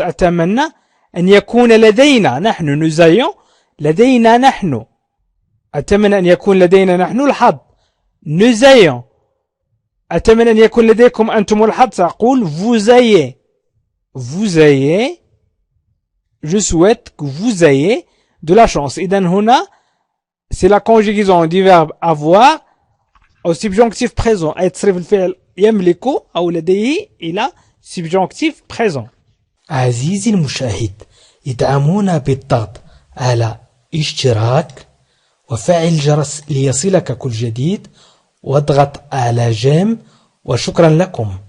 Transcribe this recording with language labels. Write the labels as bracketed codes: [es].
[ar] أتمنى أن يكون لدينا نحن [fr] nous ayons [ar] لدينا نحن أتمنى أن يكون لدينا نحن الحظ nous ayons أتمنى أن يكون لديكم أنتم الحظ سأقول [fr] vous ayez je souhaite que vous ayez de la chance. [ar] إذن هنا [fr] c'est la conjugaison du verbe avoir au subjonctif présent [ar] أي تصريف الفعل يملك أو لديه إلى [fr] subjonctif présent. [ar] عزيزي المشاهد ادعمونا بالضغط على اشتراك وفعل الجرس ليصلك كل جديد واضغط على جيم وشكرا لكم.